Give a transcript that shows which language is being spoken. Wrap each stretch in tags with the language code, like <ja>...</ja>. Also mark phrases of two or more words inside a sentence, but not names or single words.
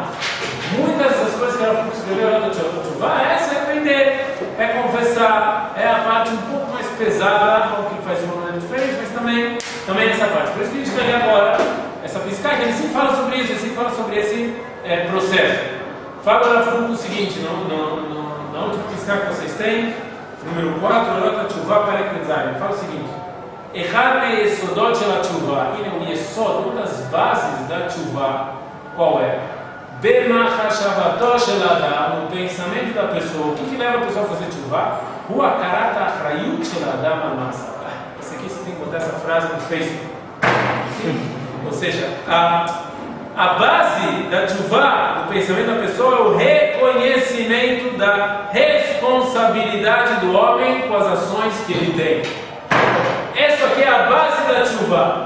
<pt>Muitas das coisas que o Rav Kuk escreveu lá do tshuva é se arrepender, é confessar, é a parte um pouco mais pesada, o que ele faz de uma maneira diferente, mas também essa parte. Por isso que a gente vai ler agora essa piscar, que ele sempre fala sobre isso, ele sempre fala sobre esse processo. Fala o Rav Kuk o seguinte, na última piscar que vocês têm, número 4,</pt> <he>אורות התשובה פרק ט״ז,</he> <pt>fala o seguinte:</pt> <he>אחד מיסודות של התשובה, um yesod,</he> <pt>uma das bases da tshuva, qual é?</pt> <he>במחשבתו של אדם,</he> <pt>no pensamento da pessoa. O que leva a pessoa a fazer tshuva?</pt> <he>הוא הכרת האחריות של אדם על מעשיו.</he> <pt>Esse aqui você tem que botar essa frase no Facebook. Ou seja, a base da tshuva, do pensamento da pessoa, é o reconhecimento da responsabilidade do homem com as ações que ele tem. Essa aqui é a base da tshuva.</pt>